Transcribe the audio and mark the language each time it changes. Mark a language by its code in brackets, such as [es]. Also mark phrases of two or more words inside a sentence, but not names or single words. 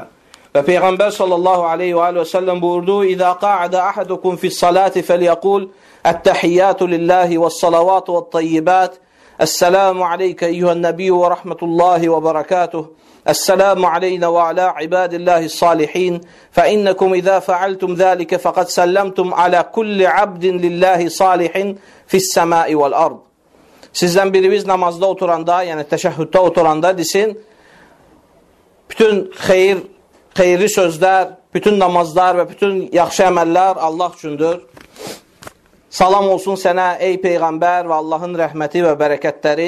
[az] Və Peyğəmbər [ar] صلى الله عليه وسلم buyurdu: "إذا قعد أحدكم في الصلاة فليقل التحيات لله والصلوات والطيبات. السلام عليك أيها النبي ورحمة الله وبركاته. السلام علينا وعلى عباد الله الصالحين. فإنكم إذا فعلتم ذلك فقد سلمتم على كل عبد لله صالح في السماء والأرض." [az] Sizdən biriniz namazda oturanda, yəni təşəhhüddə oturanda desin, bütün xeyirli sözlər, bütün namazlar və bütün yaxşı əməllər Allah üçündür. Salam olsun sənə ey Peyğəmbər və Allahın rəhməti və bərəkətləri.